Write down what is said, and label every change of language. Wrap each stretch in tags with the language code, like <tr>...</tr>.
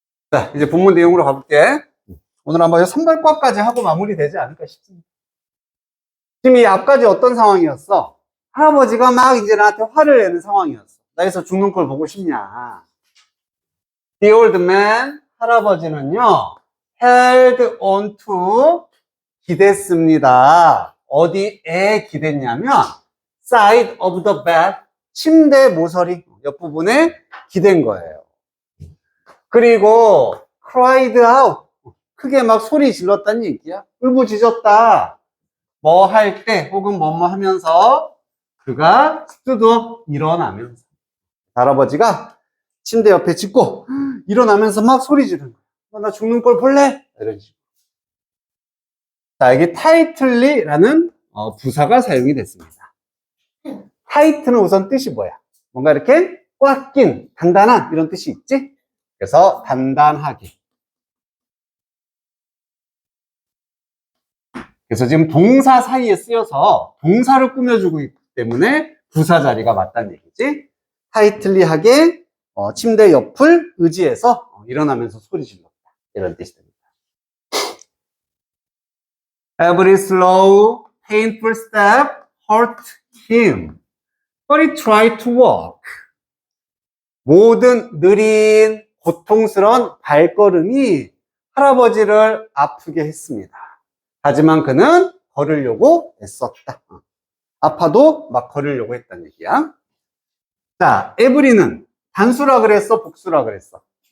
<ko>자, 이제 본문 내용으로 가볼게. 오늘 한번 선발과까지 하고 마무리되지 않을까 싶습니다. 지금 이 앞까지 어떤 상황이었어? 할아버지가 막 이제 나한테 화를 내는 상황이었어. 나에서 죽는 걸 보고 싶냐?</ko> <en>The old man,</en> <ko>할아버지는요,</ko> <en>held on to,</en> <ko>기댔습니다. 어디에 기댔냐면,</ko> <en>side of the bed,</en> <ko>침대 모서리 옆부분에 기댄 거예요. 그리고</ko> <en>cried out,</en> <ko>크게 막 소리 질렀다는 얘기야. 울부짖었다. 뭐 할 때 혹은 뭐뭐 하면서 그가 스튜드 일어나면서. 할아버지가 침대 옆에 짚고 일어나면서 막 소리 지르는 거야. 나 죽는 걸 볼래? 이런 식으로. 자, 여기 tightly라는 부사가 사용이 됐습니다. tight는 우선 뜻이 뭐야? 뭔가 이렇게 꽉 낀, 단단한 이런 뜻이 있지? 그래서 단단하게. 그래서 지금 동사 사이에 쓰여서 동사를 꾸며주고 있기 때문에 부사 자리가 맞다는 얘기지. 타이틀리하게 침대 옆을 의지해서 일어나면서 소리 질렀다. 이런 뜻이 됩니다.</ko> <en>Every slow, painful step hurt him, but he tried to walk.</en> <ko>모든 느린, 고통스러운 발걸음이 할아버지를 아프게 했습니다. 하지만 그는 걸으려고 애썼다. 아파도 막 걸으려고 했다는 얘기야. 자, 에브리는 단수라 그랬어? 복수라 그랬어?</ko>